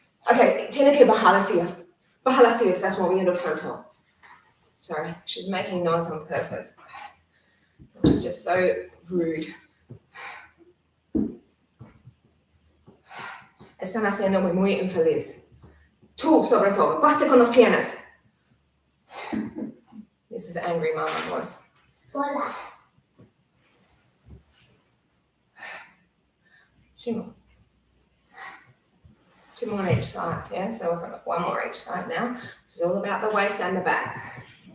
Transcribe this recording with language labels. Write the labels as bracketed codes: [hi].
[es] Okay, tiene que bajar hacia. Bajar hacia, estás moviendo tanto. [en] Sorry, she's making noise on purpose, which is just so rude. [es] Están haciéndome muy infeliz. Tú, sobre todo, basta con las piernas. [en] This is angry mama voice. [es] Hola. [en] Two more on each side, yeah? So we've got one more each side now. This is all about the waist and the back.